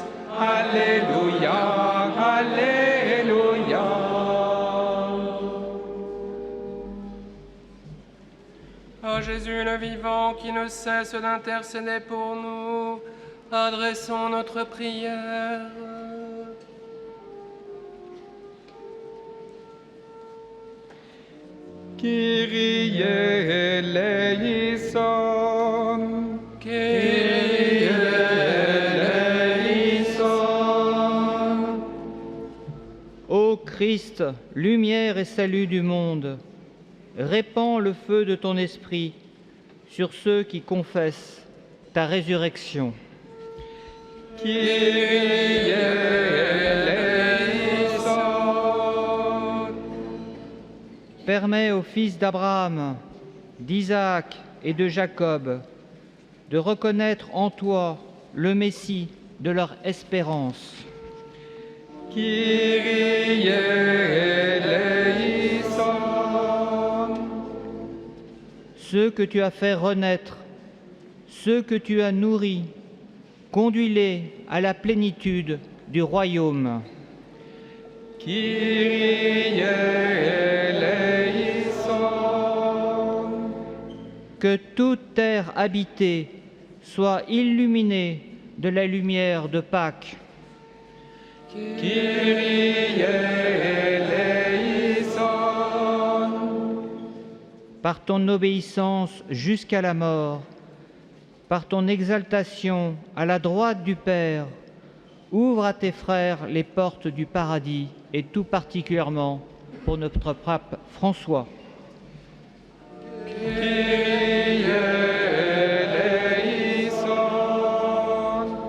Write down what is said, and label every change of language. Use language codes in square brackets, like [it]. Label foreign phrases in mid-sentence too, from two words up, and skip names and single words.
[fr] Alléluia, Alléluia. Ô Jésus le vivant, qui ne cesse d'intercéder pour nous, adressons notre prière. [el] Κύριε ἐλέησον, Κύριε ἐλέησον. [fr] Ô Christ, lumière et salut du monde, répands le feu de ton esprit sur ceux qui confessent ta résurrection. [el] Κύριε ἐλέησον. [fr] Permets aux fils d'Abraham, d'Isaac et de Jacob de reconnaître en toi le Messie de leur espérance. [el] Κύριε ἐλέησον. [fr] Ceux que tu as fait renaître, ceux que tu as nourris, conduis-les à la plénitude du royaume. [el] Κύριε ἐλέησον. [fr] Que toute terre habitée soit illuminée de la lumière de Pâques. [el] Κύριε ἐλέησον. [fr] Par ton obéissance jusqu'à la mort, par ton exaltation à la droite du Père, ouvre à tes frères les portes du paradis, et tout particulièrement pour notre pape François. [el] Κύριε ἐλέησον.